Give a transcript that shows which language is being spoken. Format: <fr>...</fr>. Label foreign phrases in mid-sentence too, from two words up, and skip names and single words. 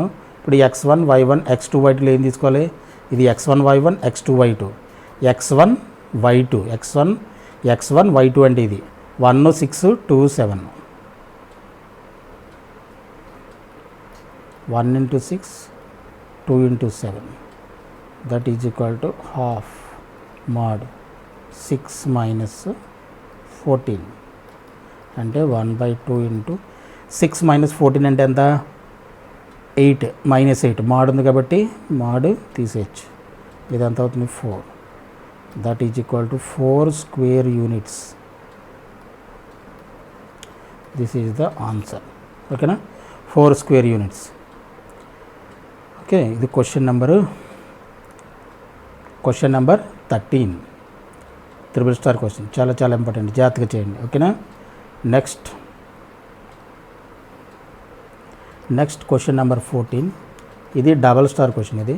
<te>ఇప్పుడు x1 y1 x2 y2 ఏం తీసుకోవాలి, ఇది x1 y1 x2 y2 x1 y2 x1 y2 అంటే ఇది 1 6 2 7</te> <en>1 into 6 2 into 7 that is equal to half mod 6 minus 14 అంటే 1/2 into 6 minus 14</en> <te>అంటే ఎంత</te> <en>8 minus 8 mod</en> <te>ఉంది కాబట్టి mod తీసేయచ్చు. ఇదంతా అవుతుంది</te> <en>4 that is equal to 4 square units. This is the answer. ఓకేనా, 4 square units.</en> <te>ఓకే, ఇది</te> <en>question number</en> <te>13</te> <en>triple star question.</en> <te>చాలా చాలా ఇంపార్టెంట్, జాగ్రత్తగా చేయండి. ఓకేనా.</te> <en>next question number</en> <te>14, ఇది</te> <en>double star question</en> <te>ఇది.</te>